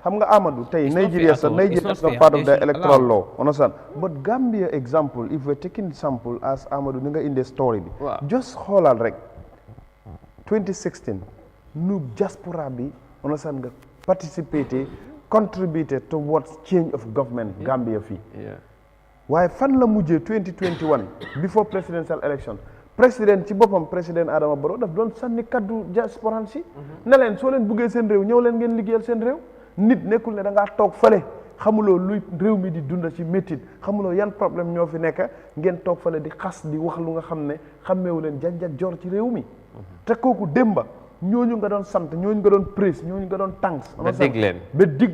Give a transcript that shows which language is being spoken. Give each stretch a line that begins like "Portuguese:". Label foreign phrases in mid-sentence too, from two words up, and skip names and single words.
English: Amadou, Nigeria is not part of the electoral law. Understand? But Gambia example, if we're taking sample as Amadou in the story, just hold on, 2016, new diaspora understand, participated, contributed towards change of government,
Wolof: Gambia fee. waaye fan la mujjee 2021
English: before presidential election
Wolof: président ci boppam président Adama Barrow daf doon sànni kaddu diaspora si ne leen soo leen buggee seen réew ñëw leen ngeen liggéeyal seen réew nit nekkul ne da ngaa toog fale xamuloo luy réew mi di dunda ci métit xamuloo yan problème ñoo fi nekk ngeen toog fale di xas di wax lu nga xam ne xammeewu leen janjak jor ci réew mi te kooku démba ñooñu nga doon sant ñooñu nga doon praise ñooñu nga doon thanks ba dig